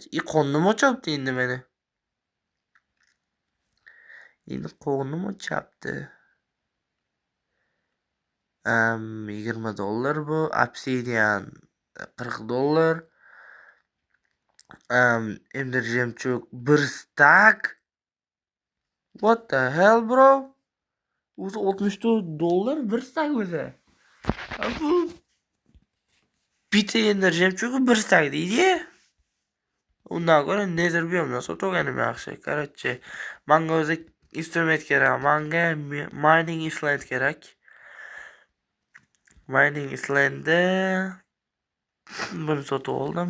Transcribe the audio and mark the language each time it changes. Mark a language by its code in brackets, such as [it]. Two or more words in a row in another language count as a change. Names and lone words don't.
[uz] Qonni mo'chabdi endi meni. Endi qo'g'nim o'chapti. $20 bu. Obsidian $40. Ender jemchug 1 stack. [en] What the hell, bro? [uz] O'zi $64 1 stack o'zi. Bitta ender jemchugi 1 stack deydi. Undan ko'ra [en] nether biyomdan [uz] sotib olganim yaxshi. Короче, menga o'zi instrument kerak. Menga [en] mining island [uz] kerak. [en] Mining islandda [uz] buni sotib oldim.